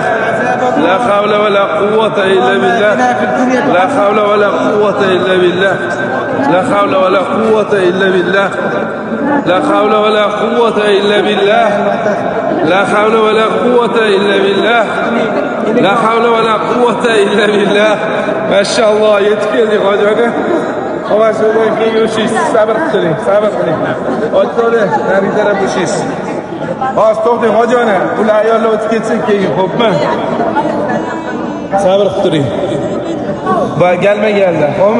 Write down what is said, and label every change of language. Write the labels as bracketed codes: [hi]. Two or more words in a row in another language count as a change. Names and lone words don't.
[ar] لا حول ولا قوة إلا بالله. لا حول ولا قوة إلا بالله. لا حول ولا قوة إلا بالله. لا حول ولا قوة إلا بالله. لا حول ولا قوة إلا بالله. لا حول ولا قوة إلا بالله. [uz] Mashalloh, yetib keldik hoji aka. Hava so'rang keyin yurishsiz, sabr qiling, sabr qiling. O'tdi, nari taraf yurishsiz. Hozir to'xtang hoji ona, ular ayollar o'tib ketsin keyin, xo'pmi? Sabr qiling. Va geldi. Xo'pmi?